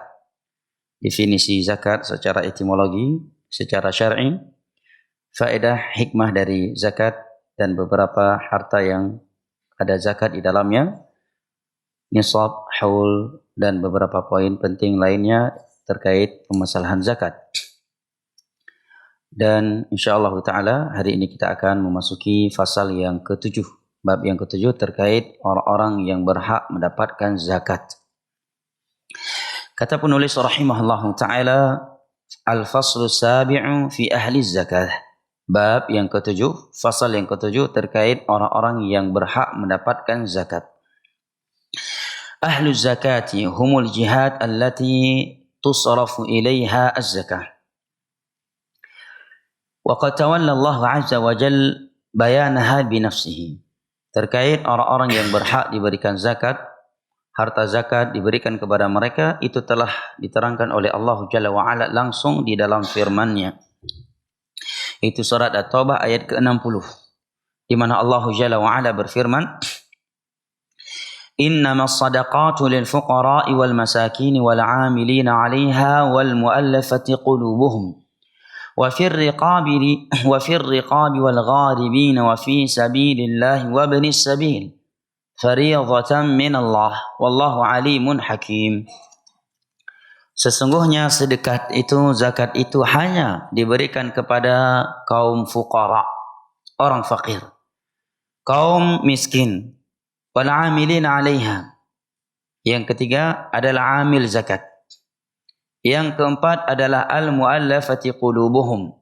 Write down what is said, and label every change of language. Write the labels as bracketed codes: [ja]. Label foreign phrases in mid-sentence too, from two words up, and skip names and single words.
[id] Definisi zakat secara etimologi, secara syar'i, faedah hikmah dari zakat dan beberapa harta yang ada zakat di dalamnya, nisab, haul, dan beberapa poin penting lainnya terkait permasalahan zakat. Dan [ar] إن شاء الله تعالى [id] hari ini kita akan memasuki fasal yang ke-7, bab yang ke-7 terkait orang-orang yang berhak mendapatkan zakat. Kata penulis [ar] رحمه الله تعالى، الفصل السابع في أهل الزكاة. [id] Bab yang ke-7, fasal yang ke-7 terkait orang-orang yang berhak mendapatkan zakat. [ar] أهل الزكاة هم الجهات التي تصرف إليها الزكاة. وقد تولى الله عز وجل بيانها بنفسه. [id] Terkait orang-orang yang berhak diberikan zakat, harta zakat diberikan kepada mereka, itu telah diterangkan oleh Allah [ar] جل وعلا [id] langsung di dalam firman-Nya. Itu surat At-Taubah ayat ke-60. Di mana Allah [ar] جل وعلا [id] berfirman, [ar] "إنما الصدقات للفقراء والمساكين والعاملين عليها والمؤلفة قلوبهم." وفي الرقاب والغاربين وفي سبيل الله وابن السبيل فريضة من الله والله عليم حكيم. [id] Sesungguhnya sedekah itu, zakat itu hanya diberikan kepada kaum fuqara, orang fakir, kaum miskin, [ar] والعاملين عليها. [id] Yang ketiga adalah amil zakat. Yang keempat adalah [ar] المؤلفة قلوبهم.